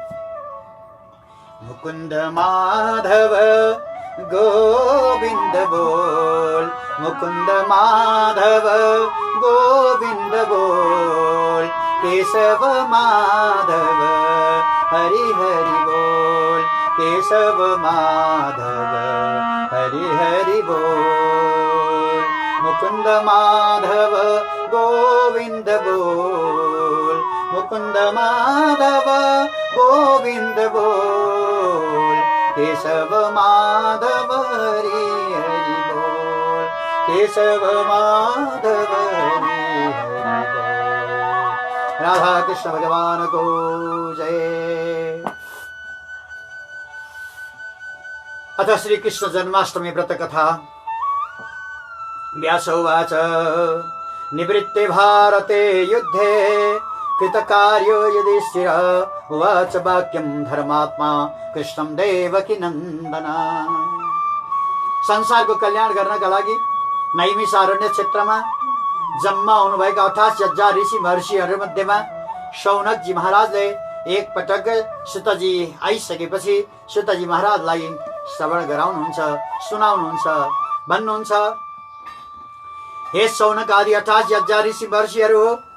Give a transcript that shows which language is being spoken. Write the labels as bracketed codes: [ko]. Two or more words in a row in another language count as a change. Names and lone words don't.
[ne] मुकुन्द माधव गोविन्द बोल, मुकुन्द माधव गोविन्द बोल, केशव माधव हरि हरि बोल, केशव माधव हरि हरि बोल। मुकुन्द माधव गोविन्द बोल, मुकुन्द माधव गोविन्द बोल, केशव माधव हरि हरि बोल, केशव माधव हरि हरि बोल। राधा कृष्ण भगवान को जय। [sa] अथ श्री कृष्ण जन्माष्टमी व्रत कथा। व्यास उवाच निवृत्ते भारते युद्धे कृतकार्यो युधिष्ठिर उवाच वाक्यं धर्मात्मा कृष्णं देवकी नन्दन। [ne] संसारको कल्याण गर्नका लागि नैमिषारण्य क्षेत्रमा जम्मा हुनुभएका 88,000 ऋषि महर्षिहरू मध्येमा शौनकजी महाराजले एक पटक सुतजी आइसकेपछि सुतजी महाराजलाई श्रवण गराउनुहुन्छ, सुनाउनुहुन्छ, भन्नुहुन्छ, हे शौनक आदि 88,000 ऋषि महर्षिहरू हो,